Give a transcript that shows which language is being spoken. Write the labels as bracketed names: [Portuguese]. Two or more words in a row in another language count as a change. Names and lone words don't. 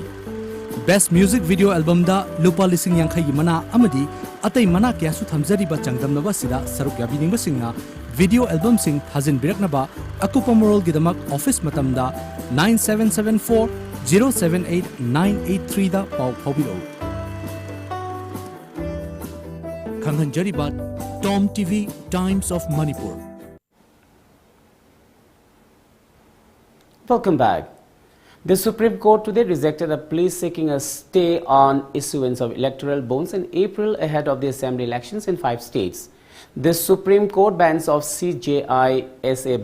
[English] Best Music Video Album [Manipuri] da lupa lising yang khayi mana amadi atai mana kya su thamjari ba changdam naba sida saruk yabi ning singa [English] video album [Manipuri] sing thazin birak naba akupa moral gidamak office matam da 9774 078 983 da pau phobiro. Kanghanjaribat TOMTV Times of Manipur. [English] Welcome back. The Supreme Court today rejected a plea seeking a stay on issuance of electoral bonds in April ahead of the assembly elections in 5 states. The Supreme Court bench of CJI S.A.